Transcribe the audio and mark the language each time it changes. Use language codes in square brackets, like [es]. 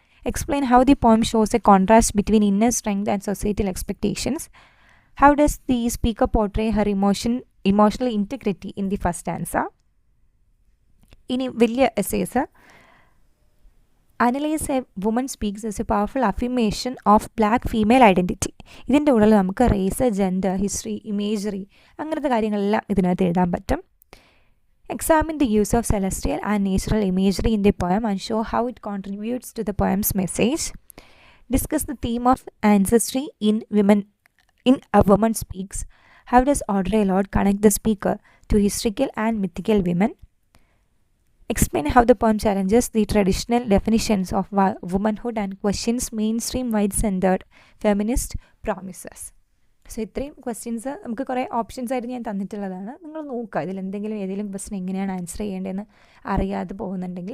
[en] Explain how the poem shows a contrast between inner strength and societal expectations. How does the speaker portray her emotional integrity in the first stanza? [ml] ഇനി വലിയ essays. [en] Analyze A Woman Speaks as a powerful affirmation of black female identity. [ml] ഇതിൻ്റെ ഉള്ളിൽ നമുക്ക് raise, gender, history, imagery അങ്ങനത്തെ കാര്യങ്ങളെല്ലാം ഇതിനകത്ത് എഴുതാൻ പറ്റും. [en] Examine the use of celestial and natural imagery in the poem and show how it contributes to the poem's message. Discuss the theme of ancestry in A Woman Speaks. How does Audre Lorde connect the speaker to historical and mythical women? Explain how the poem challenges the traditional definitions of womanhood and questions mainstream white-centered feminist promises. [ml] So ഇത്രയും questions നമുക്ക് കുറേ options ആയിട്ട് ഞാൻ തന്നിട്ടുള്ളതാണ്. നിങ്ങൾ നോക്കുക, ഏതെങ്കിലും question എങ്ങനെയാണ് answer ചെയ്യേണ്ടതെന്ന് അറിയാതെ പോകുന്നുണ്ടെങ്കിൽ ചോദിച്ചു കഴിഞ്ഞാൽ മതി. കവിത മനസ്സിലായി കാണുമെന്ന് വിചാരിക്കുന്നു.